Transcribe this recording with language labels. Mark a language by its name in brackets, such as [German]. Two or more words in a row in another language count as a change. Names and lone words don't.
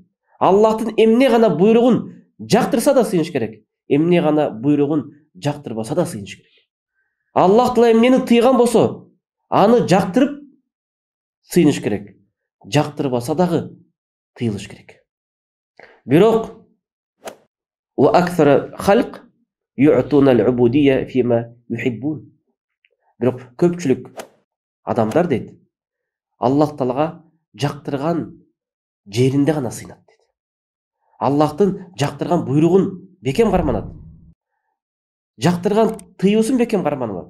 [Kyrgyz] Аллахтын эмне гана буйругун жактырса да сыйыныш керек, эмне гана буйругун жактырбаса да сыйыныш керек. Аллах Таала эмнени тыйган болсо, аны жактырып сыйыныш керек, жактырбаса дагы тыйылыш керек. [Arabic] Бирок وأكثر الخلق يؤتون العبودية فيما يحبون. [Kyrgyz] Бирок көпчүлүк адамдар дейт, Аллах Таалага жактырган жеринде гана сыйынат дейт. Аллахтын жактырган буйругун бекем карманат. Жактырган тыюусун бекем карманат.